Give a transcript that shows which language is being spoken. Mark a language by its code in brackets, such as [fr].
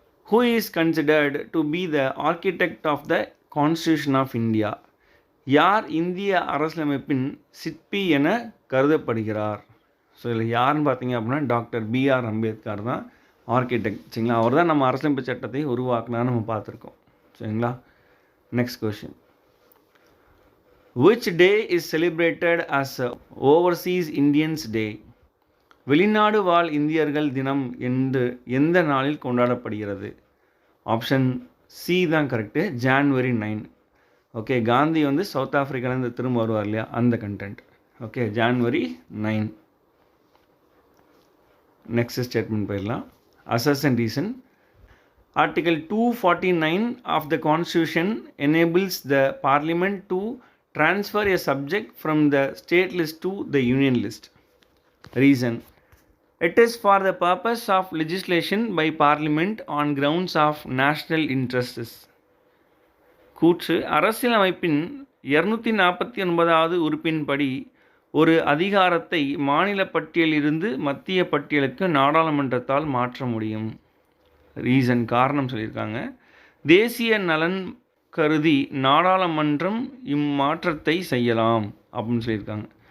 [en] Who is considered to be the architect of the constitution of India? [ta] யார் இந்திய அரசியலமைப்பின் சிற்பி என கருதப்படுகிறார்? ஸோ இதில் யாருன்னு பார்த்தீங்க அப்படின்னா டாக்டர் பிஆர் அம்பேத்கர் தான் ஆர்கிடெக்ட். சரிங்களா? அவர் தான் நம்ம அரசியலமைப்பு சட்டத்தை உருவாக்குனான்னு நம்ம பார்த்துருக்கோம். சரிங்களா? Next question. [en] Which day is celebrated as Overseas Indians Day? [ta] வெளிநாடு வாழ் இந்தியர்கள் தினம் என்று எந்த நாளில் கொண்டாடப்படுகிறது? ஆப்ஷன் சி தான் கரெக்டு, ஜான்வரி 9. ஓகே, காந்தி வந்து சவுத் ஆஃப்ரிக்காலேருந்து திரும்ப வருவார் இல்லையா, அந்த content. Okay, January 9. Next statement போயிடலாம். Assess and reason. [en] Article 249 of the Constitution enables the Parliament to transfer a subject from the state list to the union list. Reason. It is for the purpose of legislation by Parliament on grounds of national interests. [ta] கூற்று. அரசியலமைப்பின் 249வது உறுப்பின்படி ஒரு அதிகாரத்தை மாநில பட்டியலிருந்து மத்திய பட்டியலுக்கு நாடாளுமன்றத்தால் மாற்ற முடியும். Reason, காரணம் சொல்லியிருக்காங்க. தேசிய நலன் கருதி நாடாளுமன்றம் இம்மாற்றத்தை செய்யலாம் அப்படின்னு சொல்லியிருக்காங்க.